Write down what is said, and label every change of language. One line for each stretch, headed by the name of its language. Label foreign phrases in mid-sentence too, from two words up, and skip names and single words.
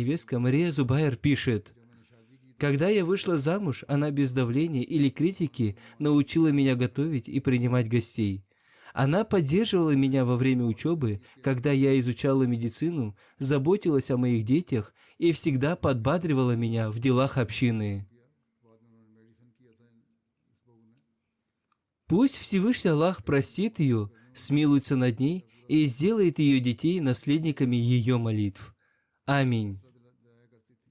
Russian: Другая невестка, Мария Зубайр, пишет: Когда я вышла замуж, она без давления или критики научила меня готовить и принимать гостей. Она поддерживала меня во время учебы, когда я изучала медицину, заботилась о моих детях и всегда подбадривала меня в делах общины.
Hindi: बाद में उन्होंने मेडिसिन किया था इस बहू ने।
Russian: Пусть Всевышний Аллах простит ее, смилуется над ней и сделает ее детей наследниками ее молитв. Аминь.
Hindi: दया करती थी।